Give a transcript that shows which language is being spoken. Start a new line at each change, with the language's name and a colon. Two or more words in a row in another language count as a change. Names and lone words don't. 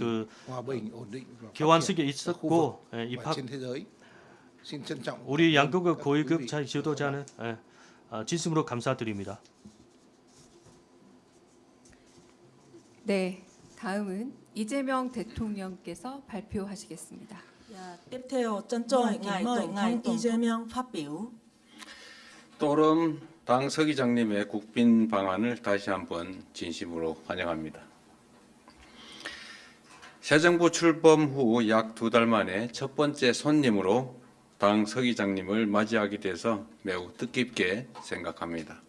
Korean: 교환식이 있었고 입학 우리 양국의 고위급 지도자는 진심으로 감사드립니다. 네, 다음은 이재명 대통령께서 발표하시겠습니다.
Vietnamese: Tiếp theo trân trọng kính mời ngài I재명 phát biểu.
Korean: 또름 당 서기장님의 국빈 방한을 다시 한번 진심으로 환영합니다. 새 정부 출범 후 약 2달 만에 첫 번째 손님으로 당 서기장님을 맞이하게 돼서 매우 뜻깊게 생각합니다.